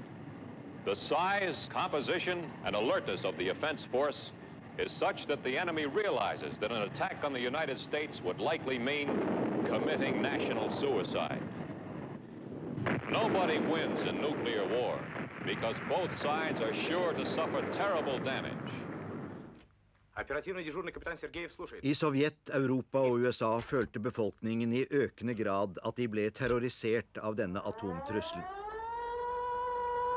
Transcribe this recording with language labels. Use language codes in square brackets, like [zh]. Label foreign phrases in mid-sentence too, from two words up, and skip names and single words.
[en] The size, composition, and alertness of the offense force is such that the enemy realizes that an attack on the United States would likely mean committing national suicide. Nobody wins in nuclear war because both sides are sure to suffer terrible damage. [no] I Sovjet, Europa og USA følte befolkningen i økende grad at de ble terrorisert av denne atomtrusselen.